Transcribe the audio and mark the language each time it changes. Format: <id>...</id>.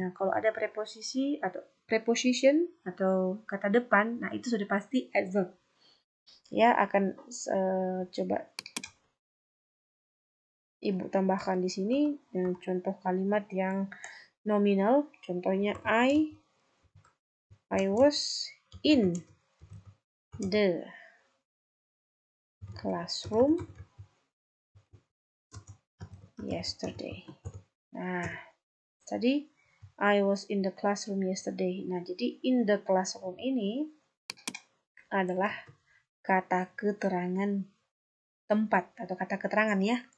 <id>Nah, kalau ada preposisi atau preposition atau kata depan, nah itu sudah pasti adverb. Ya, akan coba Ibu tambahkan di sini contoh kalimat yang nominal. Contohnya</id> <en>I was in the classroom yesterday.</en> <id>Nah, tadi</id> <en>I was in the classroom yesterday.</en> <id>Nah, jadi in the classroom ini adalah kata keterangan tempat atau kata keterangan ya.</id>